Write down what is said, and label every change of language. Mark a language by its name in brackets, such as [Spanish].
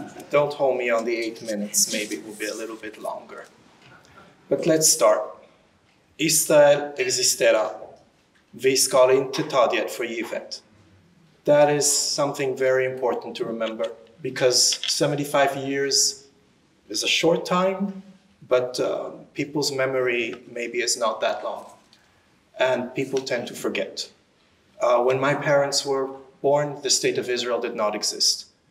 [English] Don't hold me on the 8 minutes, maybe it will be a little bit longer. But let's start. [Swedish] Israel existerar. Vi ska inte ta det för givet. [English] That is something very important to remember, because 75 years is a short time, but people's memory maybe is not that long. And people tend to forget. When my parents were born, the state of Israel did not exist.